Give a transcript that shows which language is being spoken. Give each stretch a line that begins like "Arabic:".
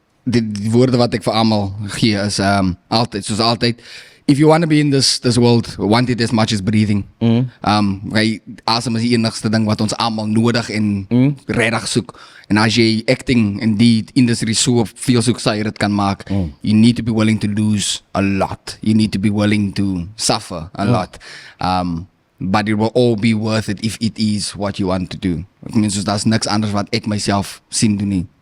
Afrikaans: Die woorde wat ek vir almal gee is altyd soos altyd.
English: If you want to be in this world, want it as much as breathing.
Afrikaans: Asem is die enigste ding wat ons almal nodig en regtig soek. En as jy acting in die industry so veel soek sy dit kan maak,
English: you need to be willing to lose a lot. You need to be willing to suffer a lot. But it will all be worth it if it is what you want to do.
Afrikaans: Ek meen soos daar's niks anders wat ek myself sien doen nie.